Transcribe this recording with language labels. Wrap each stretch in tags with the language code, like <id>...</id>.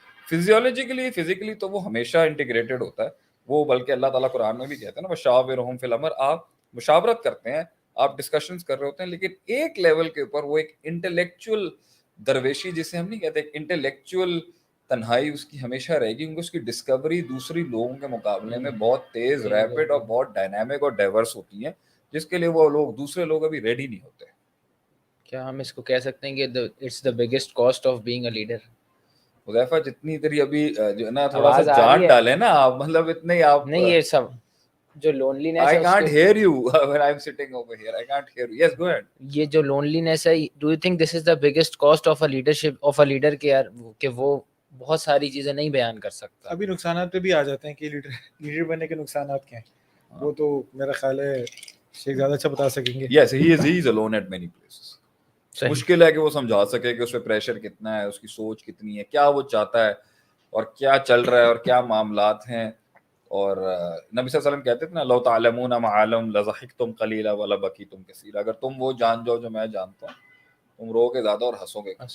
<ur>فزیولوجیکلی physically تو وہ ہمیشہ انٹیگریٹڈ ہوتا ہے وہ, بلکہ اللہ تعالیٰ قرآن میں بھی کہتے ہیں نا</ur> <ar>وشاورہم فی الامر,</ar> <ur>آپ مشاورت کرتے ہیں, آپ ڈسکشنز کر رہے ہوتے ہیں, لیکن ایک لیول کے اوپر وہ ایک انٹلیکچوئل درویشی جسے ہم نہیں کہتے, ایک انٹلیکچوئل تنہائی اس کی ہمیشہ رہے گی, کیونکہ اس کی ڈسکوری دوسری لوگوں کے مقابلے میں بہت تیز, ریپڈ اور بہت ڈائنامک اور ڈائیورس ہوتی ہیں, جس کے لیے وہ لوگ دوسرے لوگ ابھی ریڈی نہیں ہوتے. کیا ہم اس کو کہہ سکتے ہیں کہ</ur> <en>It's the biggest cost of being a leader?</en> <ur>Huzaifa جتنی تیری ابھی جو ہے نا تھوڑا سا جان ڈالے نا آپ, مطلب اتنے آپ نہیں, یہ سب جو لونلینس ہے,</ur> <en>I can't hear you when I'm sitting over here. I can't hear you. Yes, go ahead.</en> <ur>یہ جو لونلینس ہے,</ur> <en>do you think this is the biggest cost of a leadership of a leader</en> <ur>کہ وہ بہت ساری چیزیں نہیں بیان کر سکتا؟ ابھی نقصانات پہ بھی آ جاتے ہیں کہ لیڈر بننے کے نقصانات کیا ہیں, وہ تو میرا خیال ہے شیخ زیادہ اچھا بتا سکیں گے.</ur> <en>Yes, he is alone at many places.</en> <ur>مشکل ہے کہ وہ سمجھا سکے کہ اس پہ پریشر کتنا ہے, اس کی سوچ کتنی ہے, کیا وہ چاہتا ہے اور کیا چل رہا ہے اور کیا معاملات ہیں. اور نبی صلی اللہ علیہ وسلم کہتے تھے نا</ur> <ar>لو تعلمون ما اعلم لضحکتم قلیلا ولبکیتم کثیرا,</ar> <ur>اگر تم وہ جان جاؤ جو میں جانتا ہوں تم رو کے زیادہ اور ہنسو گے.</ur>